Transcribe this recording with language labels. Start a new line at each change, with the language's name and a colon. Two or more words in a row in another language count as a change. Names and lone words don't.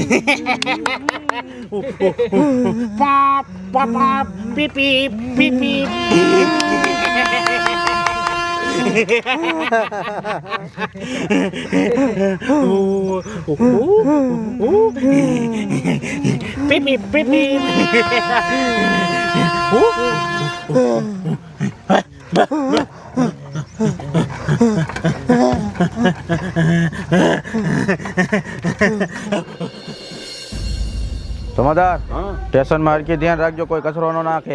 Gujarati: Pop pop pop pip pip pip pip. Pip pip pip pip. સમાધાર સ્ટેશનમાં હરખી ધ્યાન રાખજો, કોઈ કચરો ન નાખે.